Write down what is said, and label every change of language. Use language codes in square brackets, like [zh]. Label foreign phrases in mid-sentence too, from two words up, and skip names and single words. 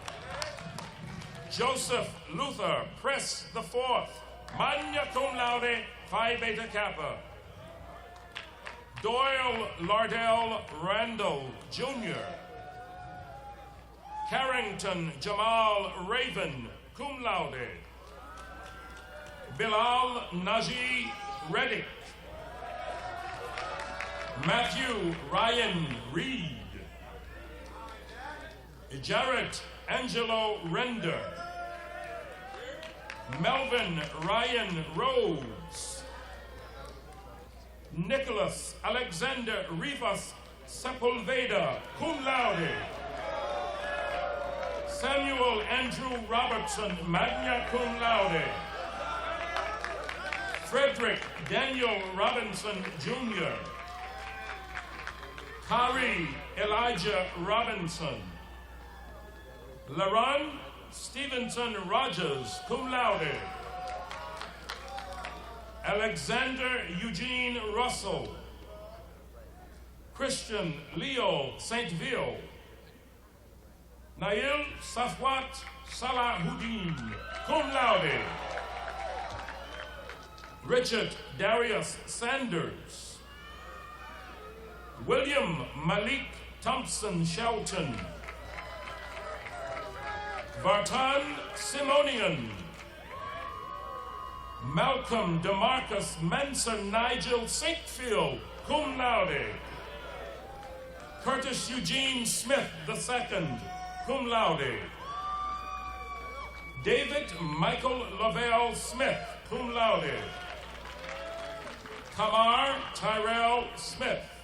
[en] Joseph Luther Press IV, [la] magna cum laude, [en] Phi Beta Kappa. Doyle Lardell Randall Jr. Carrington Jamal Raven, [la] cum laude. [en] Bilal Naji Reddick. Matthew Ryan Reed. Jarrett Angelo Render. Melvin Ryan Rhodes. Nicholas Alexander Rivas Sepulveda, [la] cum laude. [en] Samuel Andrew Robertson, [la] magna cum laude. [en] Frederick Daniel Robinson Jr. Kari Elijah Robinson. Laron Stevenson Rogers, [la] cum laude. [en] Alexander Eugene Russell. Christian Leo Saintville. Nail Safwat Salahuddin, [la] cum laude. [en] Richard Darius Sanders. William Malik Thompson Shelton. Vartan Simonian. Malcolm DeMarcus Manson Nigel Saintfield, [la] cum laude. [en] Curtis Eugene Smith II, [la] cum laude. [en] David Michael Lavelle Smith, [la] cum laude. [en] Tamar Tyrell Smith.